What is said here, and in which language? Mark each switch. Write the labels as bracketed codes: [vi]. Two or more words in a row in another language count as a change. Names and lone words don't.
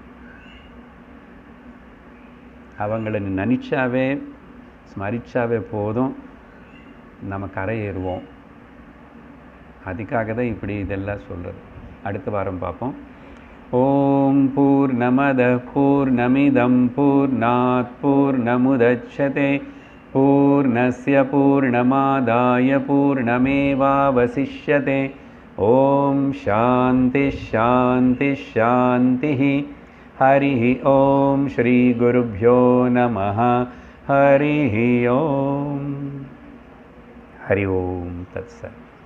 [ta] அவங்கள நினச்சாவே ஸ்மரிச்சாவே போதும், நம்ம கரையேறுவோம். அதுக்காக தான் இப்படி இதெல்லாம் சொல்கிறது. அடுத்த வாரம் பார்ப்போம். [sa] ॐ पूर्णमदः पूर्णमिदं पूर्णात् पूर्णमुदच्यते पूर्णस्य पूर्णमादाय पूर्णमेवावशिष्यते. ॐ शान्तिः शान्तिः शान्तिः. हरि ॐ श्री गुरुभ्यो नमः. हरि ॐ। हरि ॐ तत्सत्.